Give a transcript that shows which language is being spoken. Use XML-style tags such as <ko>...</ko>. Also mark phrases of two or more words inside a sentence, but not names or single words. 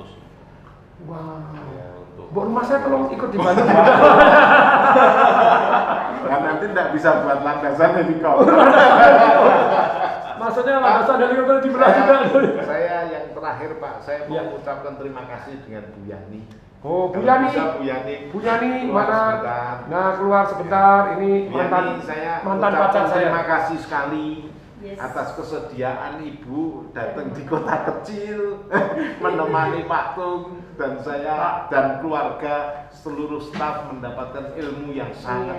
<id>Wah, Ya, untuk rumah saya tolong ikut dibantu. Kan nanti tidak bisa buat landasan helikopter. Maksudnya landasan helikopter di belah juga. Saya yang terakhir Pak, saya mau Ya. mengucapkan terima kasih dengan Bu Yani. Oh, Bu Kalau Yani. bisa Bu Yani. Bu Yani keluar mana? sebentar. Nah, keluar sebentar. Ini Bu Yani, mantan saya mantan ucapkan pacar saya. terima kasih sekali Yes. atas kesediaan Ibu datang di kota kecil menemani Pak Tung dan saya dan keluarga seluruh staf mendapatkan ilmu yang sangat</id>